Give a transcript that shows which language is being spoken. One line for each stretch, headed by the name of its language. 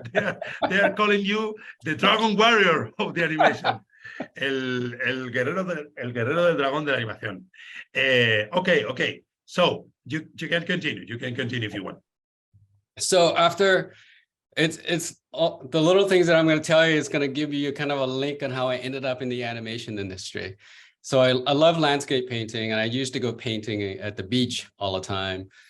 English: They are calling you the dragon warrior of the animation.
Spanish: El guerrero del dragón de la animación.
English: Okay. So you can continue. You can continue if you want. So after it's all, the little things that I'm going to tell you is going to give you kind of a link on how I ended up in the animation industry. So I love landscape painting, and I used to go painting at the beach all the time.